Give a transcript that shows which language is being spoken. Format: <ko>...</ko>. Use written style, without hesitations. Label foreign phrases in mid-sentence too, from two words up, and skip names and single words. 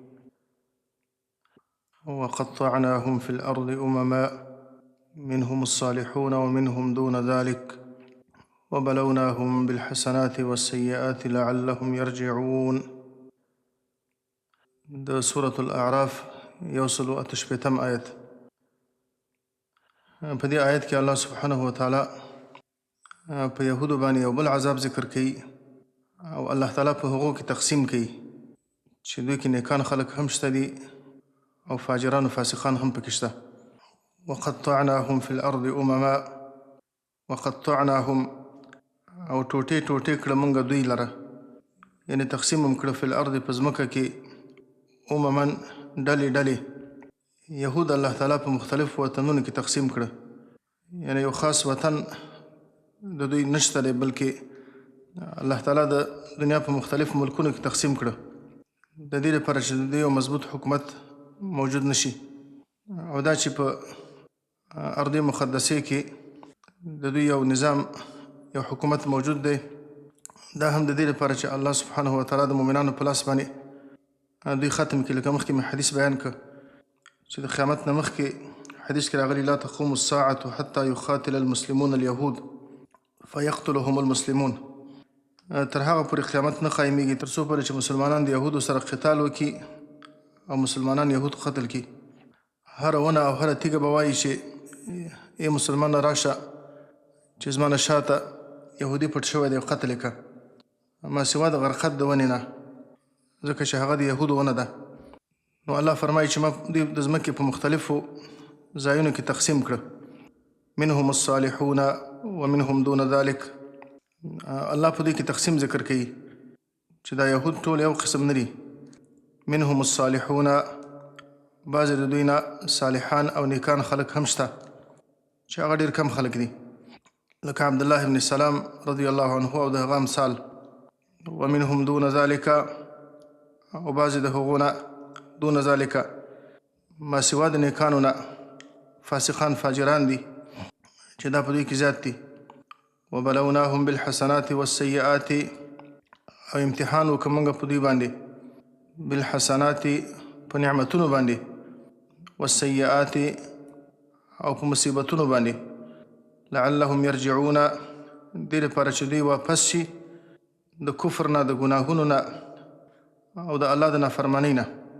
<ar>وقطعناهم في الأرض أمما منهم الصالحون ومنهم دون ذلك وبلوناهم بالحسنات والسيئات لعلهم يرجعون.</ar> <ps>ده سورة الأعراف يوصل أتشبتم آيات. په دې آیت کې الله</ps> <ar>سبحانه وتعالی</ar> <ps>په یهودو باندې یو بل عذاب ذکر کوي او الله تعالی په هغو کې تقسیم کوي چې دوی کې نیکان خلک هم شته دي او فاجران و فاسقان هم پکې شته.</ps> <ar>وقطعناهم في الأرض أمما،</ar> <ps>وقطعناهم او ټوټې ټوټې کړه مونږ دوی لره، یعنی تقسیم هم کړه</ps> <ar>في الأرض</ar> <ps>په ځمکه کې أمما ډلې ډلې. یهود الله تعالی په مختلف وطنونو کې تقسیم کړه، یعنی یو خاص وطن د دوی نشته دی، بلکې الله تعالی د دنیا په مختلف ملکونو کې تقسیم کړه د دې لپاره چې د یو مضبوط حکومت موجود نشي. او دا چې په ارض مقدسه کې د دوی یو نظام یو حکومت موجود دی، دا هم د دې لپاره چې الله</ps> <ar>سبحانه وتعالی</ar> <ps>د مؤمنانو په لاس باندې دوی ختم کړي. لکه مخکې مې حدیث بیان کړ چې د قیامت نه مخکې حدیث کې راغلي</ps> <ar>لا تقوم الساعة حتى يقاتل المسلمون اليهود فيقتلهم المسلمون.</ar> <ps>تر هغه پورې قیامت نه قایمیږي تر څو پورې چې مسلمانان د یهودو سره قتال وکړي او مسلمانان یهود قتل کړي. هر ونه او هر تیږه به وایي چې ای مسلمان راشه چې زما نه شاته یهودي پټ شوی دی قتل یې کړه، ما سوا د غرقد د ونې نه، ځکه چې هغه د یهودو ونه ده. نو الله فرمایي چې ما دوی د ځمکې په مختلفو ځایونو کې تقسیم کړه،</ps> <ar>منهم الصالحون ومنهم دون ذلك.</ar> <ps>الله په دې کې تقسیم ذکر کوي چې دا یهود ټول یو قسم نه دي.</ps> <ar>منهم الصالحون،</ar> <ps>بعض د دوی نه صالحان او نیکان خلک هم شته چې هغه ډېر کم خلک دي، لکه عبدالله ابن سلام</ps> <ar>رضی الله عنه</ar> <ps>او د هغه امثال.</ps> <ar>ومنهم دون ذلك،</ar> <ps>او بعض د هغو نه</ps> <ar>دون ذلك</ar> <ps>ما سوا د نیکانو نه فاسقان فاجران دي چې دا په دوی کې زیات دي.</ps> <ar>وبلوناهم بالحسنات والسيئات،</ar> <ps>او امتحان وکړه موږ په دوی باندې بالحسنات په نعمتونو باندې، والسيئات او په مصیبتونو باندې،</ps> <ar>لعلهم يرجعون</ar> <ps>دې لپاره چې دوی واپس شي د کفر نه، د ګناهونو نه او د الله د نافرمانۍ نه.</ps>